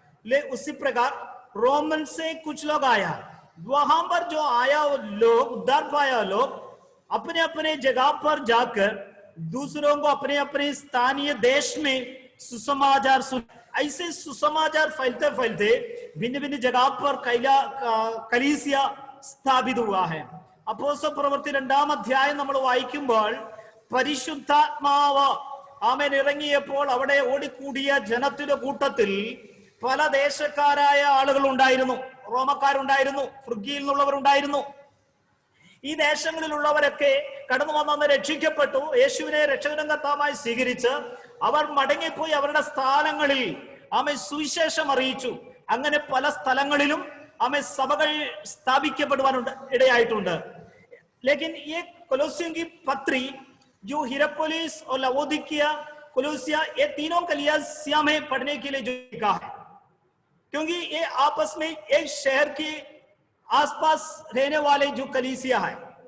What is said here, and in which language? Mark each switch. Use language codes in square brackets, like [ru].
[hi] ले उसी प्रकार रोमन से कुछ लोग आया, वहां पर जो आया वो लोग उद्धार पाया, लोग अपने अपने जगह पर जाकर दूसरों को अपने अपने स्थानीय देश में सुसमाचार सुन। ऐसे सुसमाचार फैलते फैलते भिन्न भिन्न जगह पर कलीसिया स्थापित हुआ है. [ml] അപ്പോസ്തല പ്രവൃത്തി 2-ാം അധ്യായം നമ്മൾ വായിക്കുമ്പോൾ പരിശുദ്ധാത്മാവ് ആമേൻ ഇറങ്ങിയപ്പോൾ അവിടെ ഓടിക്കൂടിയ ജനത്തിന്റെ കൂട്ടത്തിൽ പല ദേശക്കാരായ ആളുകൾ ഉണ്ടായിരുന്നു. റോമക്കാരുണ്ടായിരുന്നു, ഫ്രിഗ്യയിൽ നിന്നുള്ളവരുണ്ടായിരുന്നു. ഈ ദേശങ്ങളിലുള്ളവരൊക്കെ കടന്നു വന്ന് രക്ഷിക്കപ്പെട്ടു. യേശുവിനെ രക്ഷകനും കർത്താവായി സ്വീകരിച്ച് അവർ മടങ്ങിപ്പോയി അവരുടെ സ്ഥലങ്ങളിൽ ആമേൻ സുവിശേഷം അറിയിച്ചു. അങ്ങനെ പല സ്ഥലങ്ങളിലും ആമേൻ സഭകൾ സ്ഥാപിക്കപ്പെടുവാനുണ്ട് ഇടയായിട്ടുണ്ട്. [hi] लेकिन ये कोलोसियों की पत्री जो हिरापोलिस और लवोदिकिया, कोलोसिया, ये तीनों कलीसिया में पढ़ने के लिए जो लिखा है, क्योंकि ये आपस में एक शहर के आसपास रहने वाले जो कलीसिया है.